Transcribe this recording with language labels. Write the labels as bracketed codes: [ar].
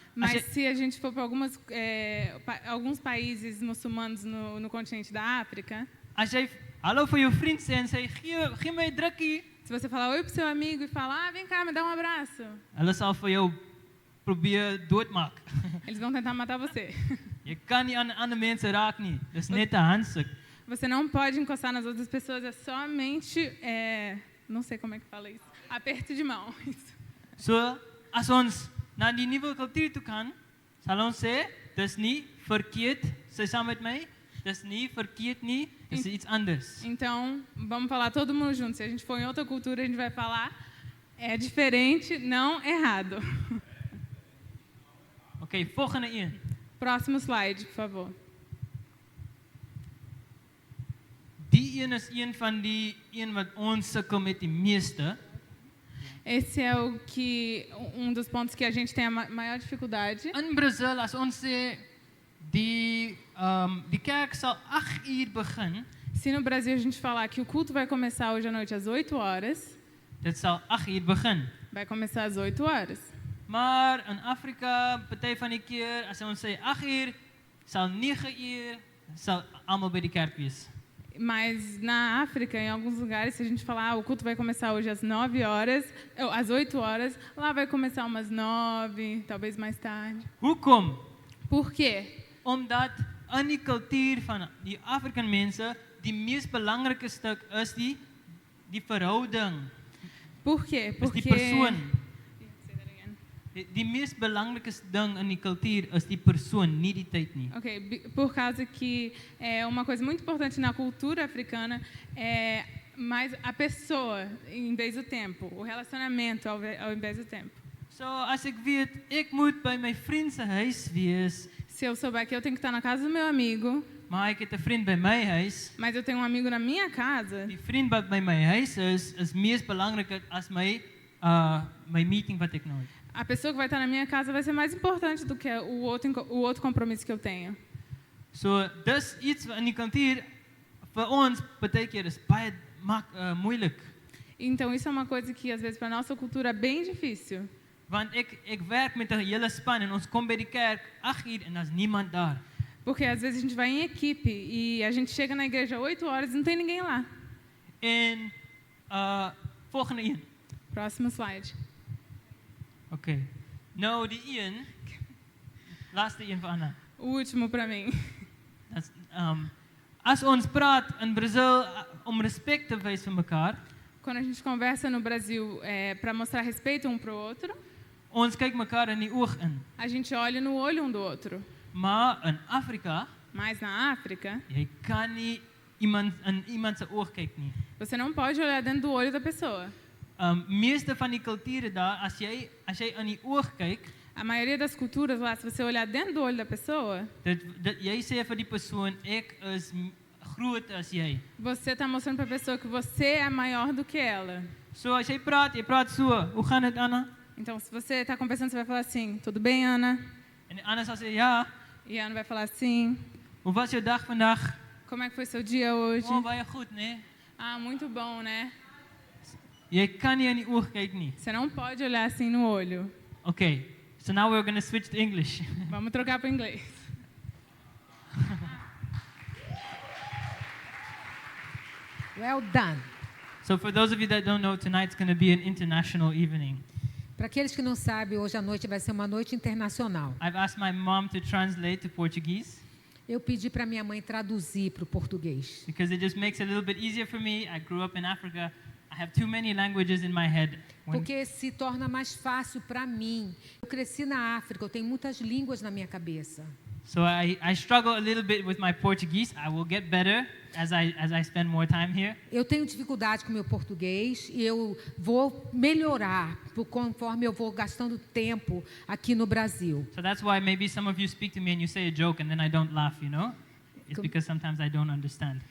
[pt] mas se a gente for para alguns países muçulmanos no continente da África, [af] as jy hallo vir jou vriend sê en sê gee my 'n drukkie, [pt] se você falar oi pro seu amigo e falar, vem cá, me dá abraço, [af] hulle sal vir jou probeer doodmaak. [pt] Eles vão tentar matar você. [af] Jy kan nie aan ander mense raak nie. Dis net 'n handstuk. [pt] Você não pode encostar nas outras pessoas, é somente, não sei como é que fala isso, aperto de mão. Isso. [af] So, as ons na die nuwe kultuur toe gaan, sal ons sê, dis nie verkeerd, sê saam met my, dis nie verkeerd nie, dis iets anders. [pt] Então, vamos falar todo mundo junto. Se a gente for em outra cultura, a gente vai falar, é diferente, não errado. [af] Okay, volgende een. [pt] Próximo slide, por favor. [af] Die een is een van die wat ons sukkel met die meeste. [pt] Esse é dos pontos que a gente tem a maior dificuldade. [af] In Brasil, as ons sê die kerk sal 8 uur begin. [pt] Se no Brasil a gente falar que o culto vai começar hoje à noite às 8 horas, [af] dit sal 8 uur begin. [pt] Vai começar às 8 horas. [af] Maar in Afrika, party van die keer, as ons sê 8 uur, sal 9 uur, sal almal by die kerk wees. [pt] Mas na África, em alguns lugares, se a gente falar, o culto vai começar hoje às 9 horas, às 8 horas, lá vai começar umas 9, talvez mais tarde. [af] Hoekom? [pt] Por quê? [af] Omdat in die kultuur van die African mense, die mees belangrike stuk is die verhouding. [pt] Por quê? [af] Porque die persoon. Die mees belangrike ding in die cultuur is die persoon, nie die tyd nie. [pt] Ok, por causa que uma coisa muito importante na cultura africana Mas a pessoa, em vez do tempo. O relacionamento, ao invés do tempo. [af] So as ek weet ek moet by my vriend se huis wees, [pt] Se eu souber que eu tenho que estar na casa do meu amigo, [af] maar ek het 'n vriend by my huis. [pt] mas eu tenho um amigo na minha casa, [af] Die vriend wat by my huis is mees belangrik as my my meeting wat ek nou het. [pt] a pessoa que vai estar na minha casa vai ser mais importante do que o outro compromisso que eu tenho. [af] So dis iets in die kultuur vir ons baie keer is baie moeilik. [pt] Então isso é uma coisa que às vezes para nossa cultura é bem difícil. [af] Want ek werk met 'n hele span en ons kom by die kerk 8:00 en daar's niemand daar. [pt] Porque às vezes a gente vai em equipe e a gente chega na igreja 8 horas e não tem ninguém lá. [af] En volgende een. [pt] Próximo slide. [en] Okay. [af] Nou die een laaste een vir Anna. [pt] O último para mim. [en] That's, [af] as ons praat in Brazil om respek te wys vir mekaar, [pt] Quando a gente conversa no Brasil para mostrar respeito um para o outro, [af] ons kyk mekaar in die oog in. [pt] a gente olha no olho um do outro. [af] Maar in Afrika, [pt] Mas na África, [af] jy kan nie in iemand se oog kyk nie. [pt] você não pode olhar dentro do olho da pessoa. [af] Meeste van die kulture daar, as jy in die oog kyk, [pt] A maioria das culturas lá, se você olhar dentro do olho da pessoa, [af] dit jy sê vir die persoon ek is groter as jy. [pt] você está mostrando para a pessoa que você é maior do que ela. [af] So as jy praat so, hoe gaan dit Anna? [pt] Então, se você está conversando, você vai falar assim, tudo bem, Ana? [af] En Anna sal sê ja, [pt] E a Ana vai falar assim, [af] hoe was jou dag vandag? [pt] como é que foi seu dia hoje? [af] Oh, baie goed, né? [pt] Ah, muito bom, né? [af] Jy kan nie in die oog kyk nie. [pt] Você não pode olhar assim no olho. [en] Okay. So now we're going to switch to English. [pt] Vamos trocar para o inglês. [en] Well done. So for those of you that don't know, tonight's going to be an international evening. [pt] Para aqueles que não sabem, hoje à noite vai ser uma noite internacional. [en] I've asked my mom to translate to Portuguese [pt] Eu pedi para minha mãe traduzir para o português. [en] because it just makes it a little bit easier for me. I grew up in Africa. I have too many languages in my head. [pt] Porque se torna mais fácil para mim. Eu cresci na África, eu tenho muitas línguas na minha cabeça. [en] So I struggle a little bit with my Portuguese. I will get better as I spend more time here. [pt] Eu tenho dificuldade com o meu português e eu vou melhorar conforme eu vou gastando tempo aqui no Brasil. [en] So that's why maybe some of you speak to me and you say a joke and then I don't laugh, you know? It's because sometimes I don't understand.